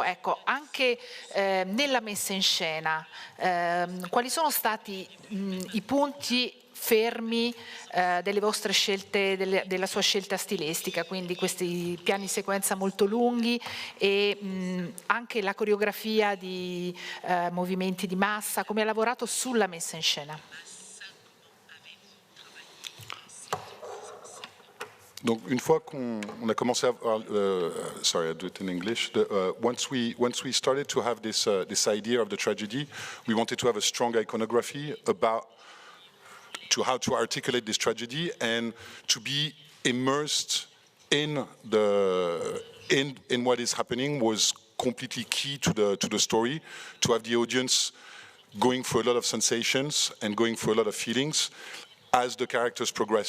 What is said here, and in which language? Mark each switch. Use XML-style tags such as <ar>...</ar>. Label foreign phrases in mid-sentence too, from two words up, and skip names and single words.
<it>Ecco, anche nella messa in scena, quali sono stati i punti fermi delle vostre scelte, della sua scelta stilistica, quindi questi piani sequenza molto lunghi e anche la coreografia di movimenti di massa, come ha lavorato sulla messa in scena?</it> <fr>Donc une fois qu'on a commencé à</fr> <en>sorry, I'll do it in English. Once we started to have this idea of the tragedy, we wanted to have a strong iconography about how to articulate this tragedy and to be immersed in what is happening was completely key to the story, to have the audience going through a lot of sensations and going through a lot of feelings as the characters progress.</en>